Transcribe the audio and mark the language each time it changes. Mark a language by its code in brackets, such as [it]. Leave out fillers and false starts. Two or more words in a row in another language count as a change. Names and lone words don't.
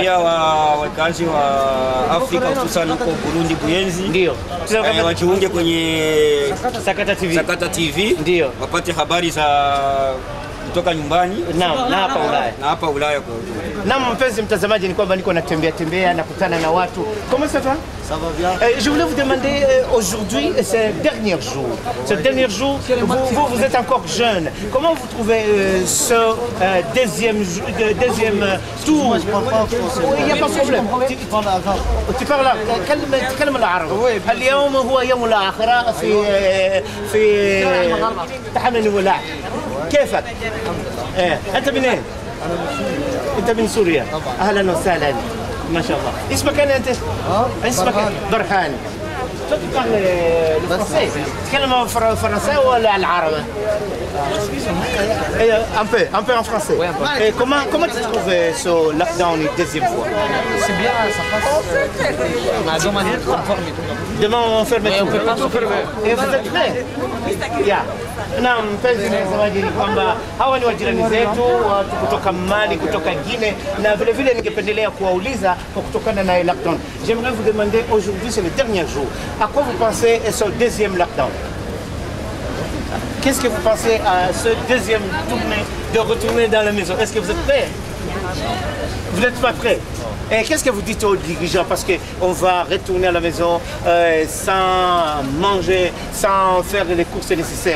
[sw] Naambia wakazi wa Afrika hususan huko Burundi, Buyenzi. Ndio. Wajiunge kwenye Sakata TV. Sakata TV. Ndio. Wapate habari za kutoka nyumbani na hapa Ulaya. Na hapa Ulaya kwa Na mpenzi mtazamaji, ni kwamba niko natembea nakutana na watu. [fr] Comment ça va? Ça va bien. Je voulais vous demander, aujourd'hui, c'est le dernier jour. Ce dernier jour, vous êtes encore jeune. Comment vous trouvez ce deuxième tour? Moi, je parle pas français. Il n'y a pas de problème. Tu parles [ar] تتكلم العربي. اليوم هو يوم الآخرة في تحمل ولاء. كيفك؟ أنت منين؟ أنت من سوريا. أهلا وسهلا. ما شاء الله. اسمك أنت؟ اسمك برهان. تتكلم فرنسي ولا العربي؟ [fr] Un peu en français. Et comment tu trouves ce lockdown une deuxième fois? C'est bien, ça passe. Demain on ferme tout. On peut pas tout fermer. Et vous êtes prêts? Yeah. [sw] Na mpenzi mtazamaji, ni kwamba hawa ni wajirani zetu, watu kutoka Mali, kutoka Guinea, na vile vile ningependelea kuwauliza kwa kutokana na lockdown. [fr] J'aimerais vous demander, aujourd'hui c'est le dernier jour. À quoi vous pensez ce deuxième lockdown? Qu'est-ce que vous pensez à ce deuxième tournée de retourner dans la maison? Est-ce que vous êtes prêts? Vous n'êtes pas prêts? Et qu'est-ce que vous dites aux dirigeants? Parce qu'on va retourner à la maison sans manger, sans faire les courses nécessaires.